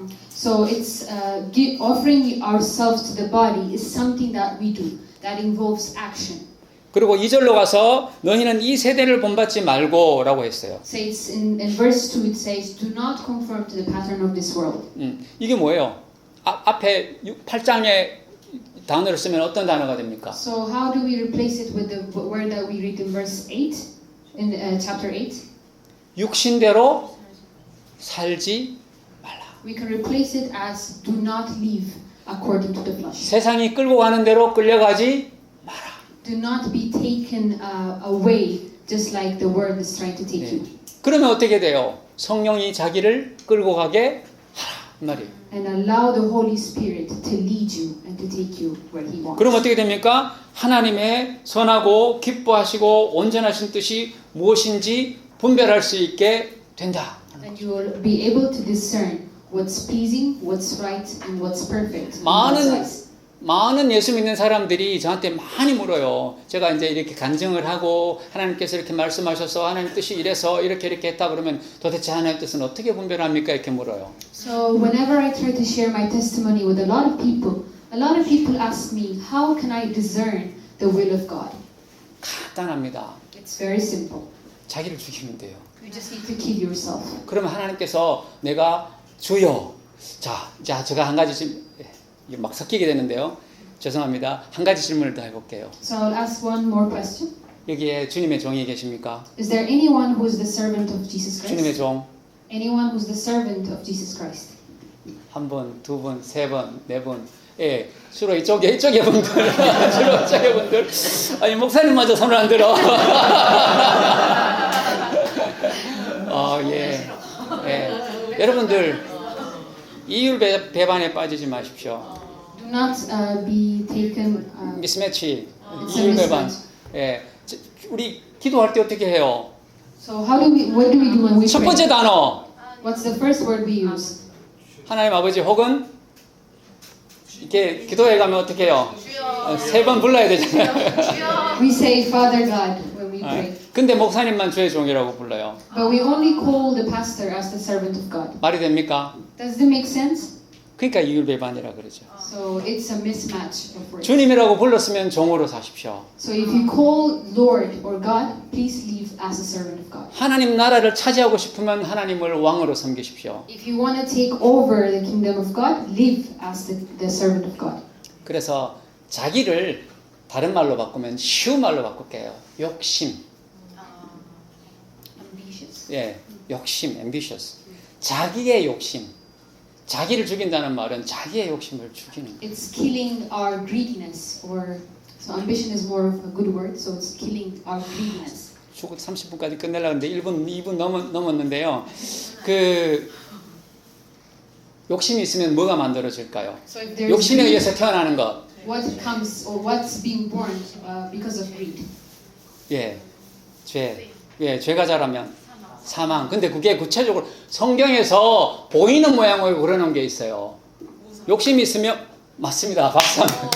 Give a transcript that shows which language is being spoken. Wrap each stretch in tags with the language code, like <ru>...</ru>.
<en>So it's offering ourselves to the body is something that we do that involves action.</en> <ko>그리고 2절로 가서 너희는 이 세대를 본받지 말고 라고 했어요.</ko> <en>Says in verse 2 it says, do not conform to the pattern of this world.</en> <ko>이게 뭐예요? 앞에 8장에 단어를 쓰면 어떤 단어가 됩니까?</ko> <en>So how do we replace it with the word that we read in verse 8 in chapter 8?</en> <ko>육신대로 살지 말라.</ko> <en>We can replace it as do not live according to the flesh.</en> <ko>세상이 끌고 가는 대로 끌려가지 마라.</ko> <en>Do not be taken away just like the world is trying to take you.</en> <ko>그러면 어떻게 돼요? 성령이 자기를 끌고 가게 하라 이 말이에요.</ko> <en>And allow the Holy Spirit to lead you and to take you where He wants.</en> <ko>그럼 어떻게 됩니까? 하나님의 선하고 기뻐하시고 온전하신 뜻이 무엇인지 분별할 수 있게 된다.</ko> <en>And you will be able to discern what's pleasing, what's right, and what's perfect. in God's</en> <ko>많은</ko> <en>eyes.</en> <ko>많은 예수 믿는 사람들이 저한테 많이 물어요. 제가 이제 이렇게 간증을 하고 하나님께서 이렇게 말씀하셔서 하나님 뜻이 이래서 이렇게 했다 그러면 도대체 하나님 뜻은 어떻게 분별합니까? 이렇게 물어요.</ko> <en>So whenever I try to share my testimony with a lot of people ask me, how can I discern the will of God?</en> <ko>간단합니다.</ko> <en>It's very simple.</en> <ko>자기를 죽이면 돼요.</ko> <en>You just need to kill yourself.</en> <ko>그러면 하나님께서 내가 주여 자 제가 한 가지 지금 막 섞이게 되는데요. 죄송합니다. 한 가지 질문을 더 해볼게요.</ko> <en>So I'll ask one more question.</en> <ko>여기에 주님의 종이 계십니까?</ko> <en>Is there anyone who is the servant of Jesus</en> <ko>주님의</ko> <en>Christ?</en> <ko>종.</ko> <en>Anyone who's the servant of Jesus Christ?</en> <ko>한 분, 두 분, 세 분, 네 분. 예, 주로 이쪽에 분들. 주로 이쪽에 분들. 아니, 목사님마저 손을 안 들어. 예. 예. 여러분들, 이율 배반에 빠지지 마십시오.</ko> <en>Do not be taken.</en> <ko>미스매치,</ko> <en>It's a</en> <ko>이율 배반.</ko> <en>mismatch.</en> <ko>예. 우리 기도할 때 어떻게 해요?</ko> <en>So what do we do when we</en> <ko>첫</ko> <en>pray?</en> <ko>번째 단어.</ko> <en>What's the first word we use?</en> <ko>하나님 아버지 혹은 이렇게 기도해 가면 어떻게 해요? 세 번 불러야 되잖아요.</ko> <en>We say Father God when we pray.</en> <ko>근데 목사님만 주의 종이라고 불러요.</ko> <en>But we only call the pastor as the servant of God.</en> <ko>말이 됩니까?</ko> <en>Does that make sense?</en> <ko>그러니까 이율배반이라 그러죠.</ko> <en>So it's a mismatch of words.</en> <ko>주님이라고 불렀으면 종으로 사십시오.</ko> <en>So if you call Lord or God, please live as a servant of God.</en> <ko>하나님 나라를 차지하고 싶으면 하나님을 왕으로 섬기십시오.</ko> <en>If you want to take over the kingdom of God, live as the servant of God.</en> <ko>그래서 자기를 다른 말로 바꾸면 쉬운 말로 바꿀게요. 욕심.</ko> <en>Ambitious.</en> <ko>예, 욕심, ambitious. 자기의 욕심. 자기를 죽인다는 말은 자기의 욕심을 죽이는 거예요.</ko> <en>It's killing our greediness, or so ambition is more of a good word. So it's killing our greediness.</en> <ko>30분까지 끝내려고 했는데 2분 넘었는데요. 그 욕심이 있으면 뭐가 만들어질까요?</ko> <en>So if there's</en> <ko>욕심에</ko> <en>greed,</en> <ko>의해서 태어나는 것.</ko> <en>what comes or what's being born because of greed?</en> <ko>예, 죄. 예, 죄가 자라면 사망. 근데 그게 구체적으로 성경에서 보이는 모양으로 그러는 게 있어요. 욕심이 있으면 맞습니다. 박수. 예.</ko>